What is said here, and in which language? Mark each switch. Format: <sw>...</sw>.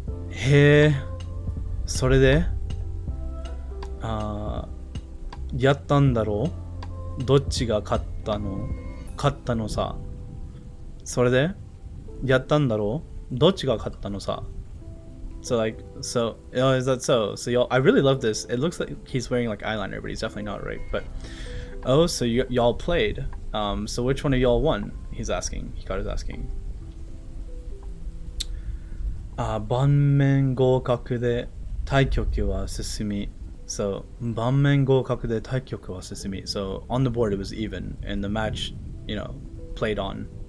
<ja>へえ、それで、やったんだろう？どっちが勝ったの？勝ったのさ。それで、やったんだろう？どっちが勝ったのさ。</ja> <en>So like, so, is that so? So y'all, I really love this. It looks like he's wearing like eyeliner, but he's definitely not, right? But, oh, so y'all played. So which one of y'all won? He's asking. Hikaru's asking.</en> <ja>盤面合格で対局は進み. So 盤面合格で対局は進み.</ja> <en>So on the board it was even, and the match, you know, played on.</en>